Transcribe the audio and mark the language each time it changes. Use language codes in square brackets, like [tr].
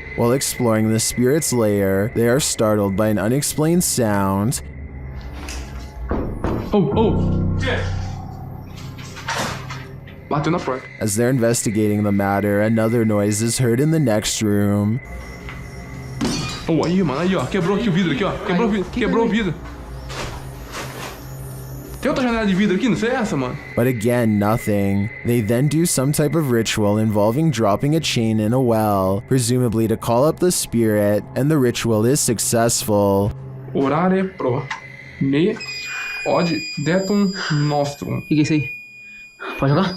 [en] While exploring the spirit's lair, they are startled by an unexplained sound. [pt] Bateu na porta. [en] As they're investigating the matter, another noise is heard in the next room. [pt] Oh, aí, mano, aí, ó. Quebrou aqui o vidro, aqui, ó. Quebrou o vidro. Tem outra janela de vidro aqui, não sei essa, mano. [en] But again, nothing. They then do some type of ritual involving dropping a chain in a well, presumably to call up the spirit, and the ritual is successful. Orare pro me od detum nostrum. [pt] O que é isso aí? Pode jogar?